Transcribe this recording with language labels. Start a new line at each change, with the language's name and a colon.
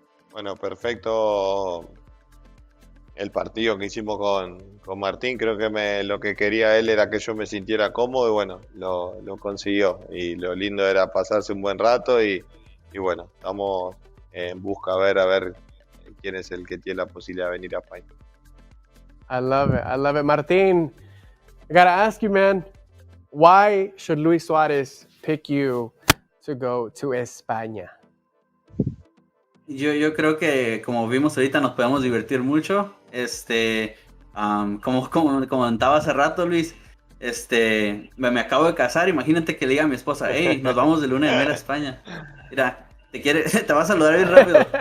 Spanish: Bueno, perfecto el partido que hicimos con Martín. Creo que lo que quería él era que yo me sintiera cómodo y bueno, lo consiguió. Y lo lindo era pasarse un buen rato y bueno, estamos en busca a ver quién es el que tiene la posibilidad de venir a España.
English: I love it. Martín, I gotta ask you, man, why should Luis Suárez pick you to go to España?
Spanish: Yo creo que, como vimos ahorita, nos podemos divertir mucho. Como comentaba hace rato, Luis, me acabo de casar. Imagínate que le diga a mi esposa, hey, nos vamos de luna de miel a España. Mira, te va a saludar bien rápido.